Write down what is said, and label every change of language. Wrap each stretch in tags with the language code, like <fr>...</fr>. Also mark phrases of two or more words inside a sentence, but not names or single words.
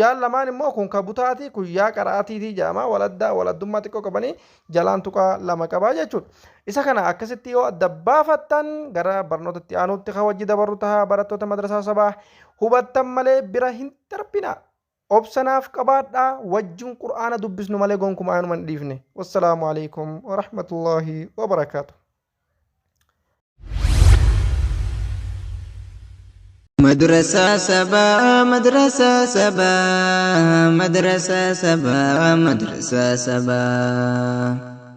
<om>Yaan lamaan immoo kun ka butaati kun yaa qaraatiitii jedhama. Waladdummaa xiqqoo qabanii jalaan tuqaa lama qabaa jechuudha. Isa kana akkasitti yoo adda baafattan gara barnootatti aanutti kan wajji dabarru tahaa barattoota madrasaa sabaa hubattan malee bira hin darbina. obsanaaf qabaadhaa wajjin qur'aana dubbisnu malee gonkumaa anuman dhiifne.</om> <ar>السلام عليكم ورحمة الله وبركاته. مدرسة سبا مدرسة سبا مدرسة سبا مدرسة سبا</ar>